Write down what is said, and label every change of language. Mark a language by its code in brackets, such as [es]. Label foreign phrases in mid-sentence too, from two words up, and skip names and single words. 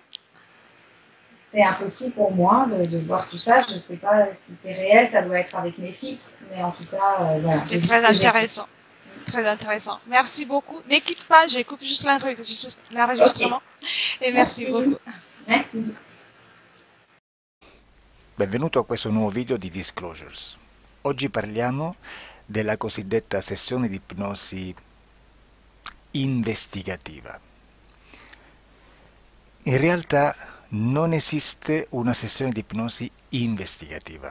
[fr] C'est un peu fou pour moi de voir tout ça. Je ne sais pas si c'est réel, ça doit être avec mes filles, mais en tout cas, voilà. C'était très intéressant. Très intéressant. Merci beaucoup. Ne quitte pas, je coupe juste l'enregistrement. Ok. Et merci beaucoup. Merci. [it] Benvenuto a questo nuovo video di Disclosures. Oggi parliamo della cosiddetta sessione di ipnosi investigativa. In realtà non esiste una sessione di ipnosi investigativa.